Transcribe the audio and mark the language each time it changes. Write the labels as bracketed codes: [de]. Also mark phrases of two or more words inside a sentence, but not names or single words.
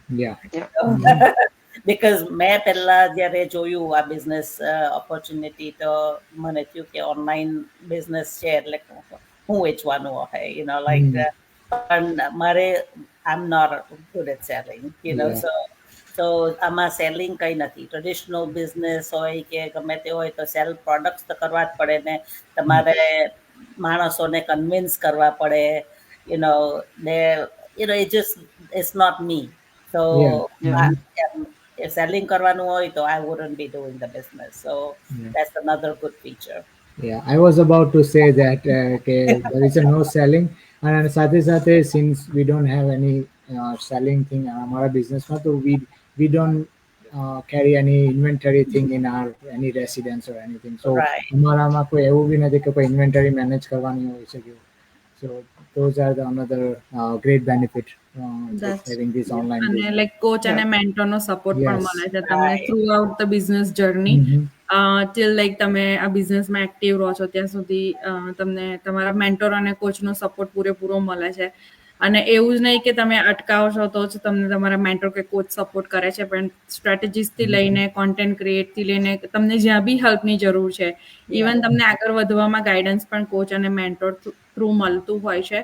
[gu] બીકોઝ મેં પહેલા જ્યારે જોયું આ [en] business opportunity [gu] તો મને થયું કે [en] online business [gu] છે એટલે હું વેચવાનું હોય, [en] you know, [gu] લાઈક પણ મારે [en] I am not good at selling, you know. [gu] સો આમાં સેલિંગ કંઈ નથી. [en] traditional business [gu] હોય કે ગમે તે હોય તો [en] sell products [gu] તો કરવા જ પડે ને તમારે માણસોને કન્વિન્સ કરવા પડે, [en] you know. ને it just it's not me. So if selling [gu] કરવાનું હોય તો [en] I wouldn't be doing the business. So that's another good feature. Yeah, I was about to say that there is a no selling, and [gu] સાથે સાથે [en] since we don't have any selling thing [gu] અમારા બિઝનેસમાં, [en] તો we don't carry any inventory thing in our any residence or anything. [gu] So અમારામાં કોઈ એવું બી નથી કે કોઈ ઇન્વેન્ટરી મેનેજ કરવાની હોય છે. [en] So those are the another great benefit having this online business. [gu] અને લાઈક કોચ અને મેન્ટરનો સપોર્ટ પણ મળે છે તમને [en] through out the business journey. till like [gu] તમે આ બિઝનેસમાં એક્ટિવ રહો છો ત્યાં સુધી તમને તમારા મેન્ટર અને કોચનો સપોર્ટ પૂરેપૂરો મળે છે. અને એવું જ નહીં કે તમે અટકાવો છો તો જ તમને તમારા મેન્ટર કે કોચ સપોર્ટ કરે છે, પણ સ્ટ્રેટેજીસથી લઈને કોન્ટેન્ટ ક્રિએટથી લઈને તમને જ્યાં બી હેલ્પની જરૂર છે, ઇવન તમને આગળ વધવામાં ગાઈડન્સ પણ કોચ અને મેન્ટર થ્રુ મળતું હોય છે.